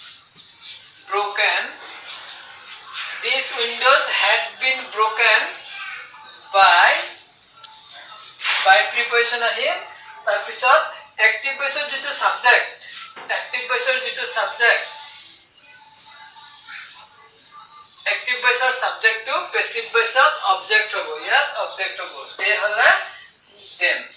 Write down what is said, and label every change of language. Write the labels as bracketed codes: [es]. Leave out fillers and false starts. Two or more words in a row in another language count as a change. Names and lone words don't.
[en] broken these windows had been broken by preposition [as] আহিল তাৰ পিছত [en] active voice ৰ যেটো subject active voice ৰ যেটো subject active voice ৰ subject to passive voice ৰ object [as] হ'ব ইয়াত [en] object হ'ব they হলা them